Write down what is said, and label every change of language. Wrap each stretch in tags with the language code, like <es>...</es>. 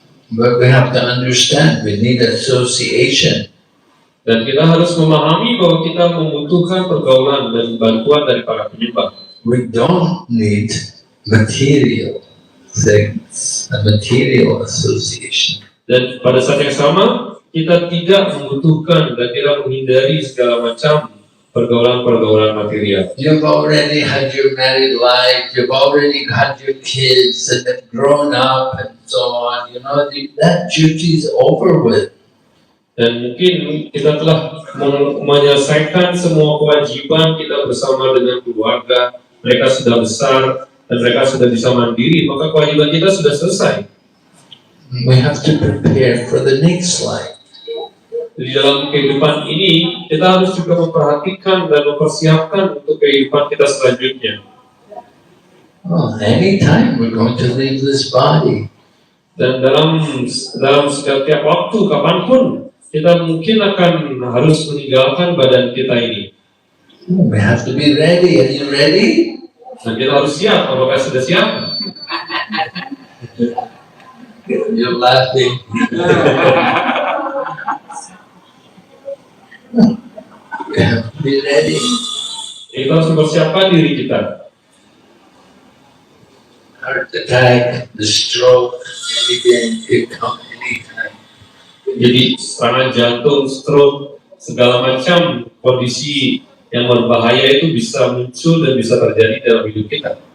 <en>But we have to understand we need association.</en> <id>Dan kita harus memahami bahwa kita membutuhkan pergaulan dan bantuan dari para penyembah.</id> <en>We don't need material things, a material association.</en> <id>Dan pada saat yang sama, kita tidak membutuhkan dan tidak menghindari segala macam pergaulan-pergaulan material.</id> <en>You've already had your married life, you've already had your kids and they've grown up and so on. You know, that duty is over with.</en> <id>Dan mungkin kita telah menyelesaikan semua kewajiban kita bersama dengan keluarga. Mereka sudah besar dan mereka sudah bisa mandiri, maka kewajiban kita sudah selesai.</id> <en>We have to prepare for the next life.</en> <id>Di dalam kehidupan ini, kita harus juga memperhatikan dan mempersiapkan untuk kehidupan kita selanjutnya.</id> <en>Oh, anytime we're going to leave this body.</en> <id>Dan dalam setiap waktu, kapanpun, kita mungkin akan harus meninggalkan badan kita ini.</id> <en>We have to be ready. Are you ready?</en> <id>Dan kita harus siap. Apakah sudah siap?</id> <en>You're laughing. We have to be ready.</en> <id>Kita harus mempersiapkan diri kita.</id> <en>Heart attack, the stroke, anything could come anytime.</en> <id>Jadi serangan jantung, stroke, segala macam kondisi yang berbahaya itu bisa muncul dan bisa terjadi dalam hidup kita.</id>